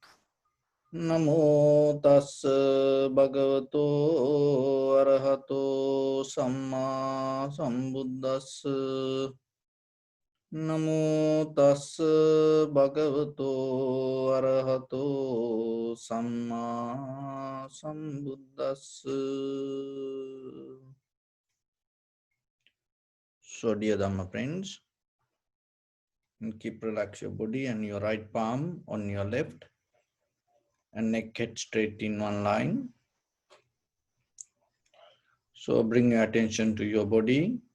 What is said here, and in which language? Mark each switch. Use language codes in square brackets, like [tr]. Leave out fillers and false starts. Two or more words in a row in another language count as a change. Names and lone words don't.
[pi] Namo tassa bhagavato arahato samma sambuddhassa. Namo tassa bhagavato arahato samma sambuddhassa. [en] So dear Dhamma friends, and keep relax your body and your right palm on your left and neck head straight in one line. So bring your attention to your body.